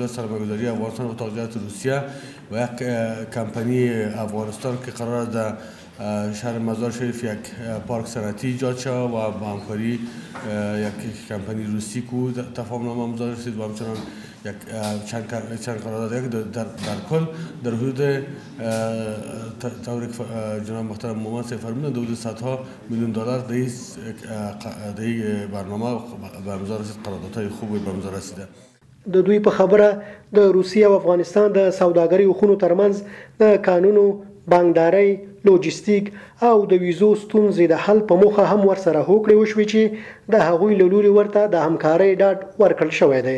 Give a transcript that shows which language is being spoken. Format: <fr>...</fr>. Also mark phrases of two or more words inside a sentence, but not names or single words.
<fa>جهت سرمایه‌گذاری افغانستان و اتاق جهت روسیه و یک کمپانی افغانستان که قرار است در شهر مزار شریف یک پارک صنعتی ایجاد شود و با همکاری یک کمپانی روسی کو تفاهمنامه امضا رسید و همچنان یک چند قرارداد در کل در حدود طوری که جناب محترم مومن فرمودند حدود صدها میلیون دلار در این برنامه به امضا رسید. قراردادهای خوبی به امضا رسیده.</fa> <ps>د دوی په خبره د روسیې او افغانستان د سوداګرۍ خونو ترمنځ د قانونو، بانکدارۍ، لوجستیک او د ویزو ستونزې د حل په موخه هم ورسره هوکړې وشوې چې د هغوی له لوري ورته د همکارۍ ډاډ ورکړل شوی دی.</ps>